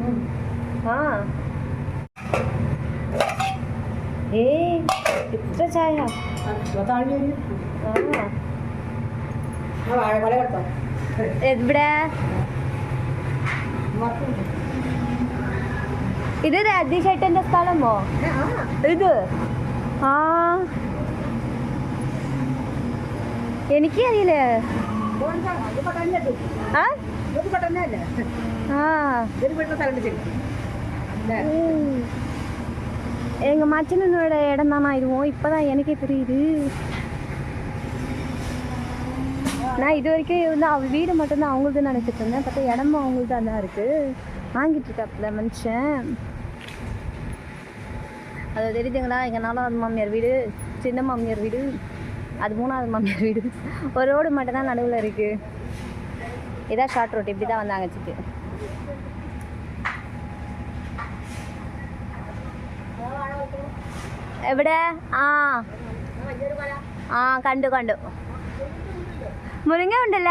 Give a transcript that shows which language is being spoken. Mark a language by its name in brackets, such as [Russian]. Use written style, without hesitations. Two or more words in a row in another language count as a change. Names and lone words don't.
[Malayalam] ഇത്ര ചായ എവിടെ? ഇത് രതീഷേട്ടൻ്റെ സ്ഥലമോ ഇത്? എനിക്ക് അറിയില്ലേ. [Tamil] எங்கள் மச்சனோட இடம் தானா இதுவும்? இப்போதான் எனக்கே தெரியுது. நான் இது வரைக்கும் வந்து அவள் வீடு மட்டும்தான் அவங்களுதுன்னு நினச்சிட்டு இருந்தேன். பார்த்தா இடமும் அவங்களுதான் தான் இருக்குது. வாங்கிட்டு இருக்காப்புல மனுஷன். அது தெரியுதுங்களா, எங்கள் 4வது மாமியார் வீடு, சின்ன மாமியார் வீடு, அது 3வது மாமியார் வீடு. ஒரு ரோடு மட்டும் தான் நடுவில் இருக்குது. இதான் [English] short road. [Tamil] இப்படி தான் வந்தாங்க சிக்கு. [Malayalam] എവിടെ? ആ കണ്ടു കണ്ടു. മുരിങ്ങ ഉണ്ടല്ലേ?